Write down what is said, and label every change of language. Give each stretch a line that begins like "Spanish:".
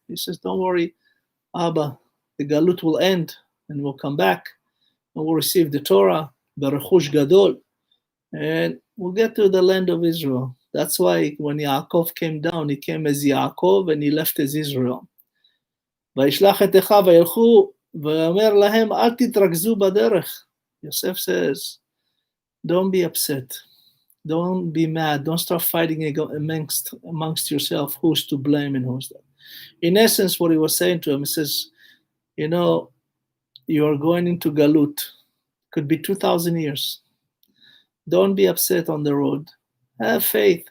English: He says, don't worry, Abba, the Galut will end and we'll come back and we'll receive the Torah, Berechush Gadol, and we'll get to the land of Israel. That's why when Yaakov came down, he came as Yaakov and he left as Israel.
Hebrew: וישלח את אחיו וילכו ואומר להם, אל תתרכזו בדרך.
English: Yosef says, don't be upset. Don't be mad. Don't start fighting amongst yourself who's to blame and who's not. In essence, what he was saying to him, he says, you know, you are going into Galut. Could be 2,000 years. Don't be upset on the road. Have faith.